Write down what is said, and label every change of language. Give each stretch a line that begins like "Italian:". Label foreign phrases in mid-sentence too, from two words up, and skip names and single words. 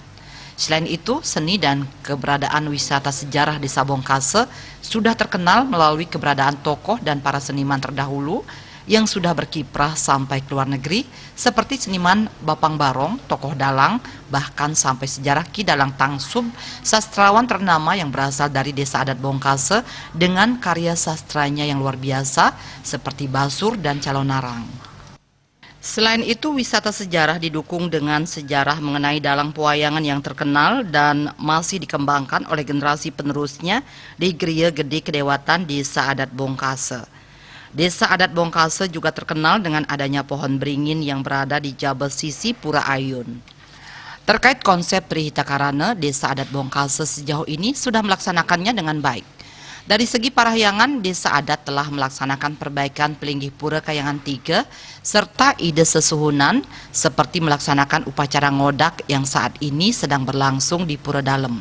Indonesian: Selain itu, seni dan keberadaan wisata sejarah Desa Bongkase sudah terkenal melalui keberadaan tokoh dan para seniman terdahulu yang sudah berkiprah sampai ke luar negeri, seperti seniman Bapang Barong, tokoh dalang, bahkan sampai sejarah Ki Dalang Tangsub, sastrawan ternama yang berasal dari Desa Adat Bongkase dengan karya sastranya yang luar biasa seperti Basur dan Calonarang. Selain itu, wisata sejarah didukung dengan sejarah mengenai dalang pewayangan yang terkenal dan masih dikembangkan oleh generasi penerusnya di Griya Gede Kedewatan Desa Adat Bongkase. Desa Adat Bongkase juga terkenal dengan adanya pohon beringin yang berada di Jabal Sisi Pura Ayun. Terkait konsep Trihitakarana, Desa Adat Bongkase sejauh ini sudah melaksanakannya dengan baik. Dari segi parahyangan, Desa Adat telah melaksanakan perbaikan Pelinggih Pura Kayangan 3 serta ide sesuhunan seperti melaksanakan upacara ngodak yang saat ini sedang berlangsung di Pura Dalem.